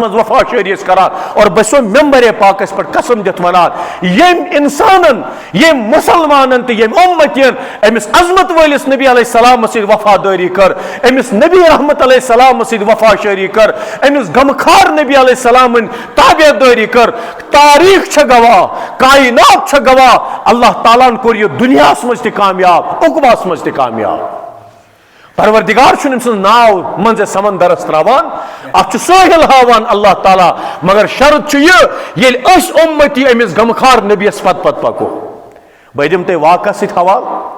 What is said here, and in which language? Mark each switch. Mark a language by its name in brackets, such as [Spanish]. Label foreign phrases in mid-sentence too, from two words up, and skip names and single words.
[Kashmiri] मज वफादारी करान और बसो मेंबर पाकस पर कसम दित वनान यम इंसानन यम मुसलमानन तो यम उम्मतियन अमिस अजमत वालिस नबी अलैहिस्सलाम सद वफादारी कर अमिस नबी रहमत अलैहिस्सलाम सद वफादारी कर अमिस गमखार नबी अलैहिस्सलाम ताबेदारी कर तारीख छ गवाह कायनात छ गवाह अल्लाह ताला कोर यह दुनिया मज त कामयाब उकबास मज त कामयाब परवरदिगार नाव मंज समंदरस त्रावान अत साहिल हावान अल्लाह ताला मगर शर्त ये उम्मती अमिस गमखार नबीस पत पत पको बह दिम तह वाक़ा सत हवाल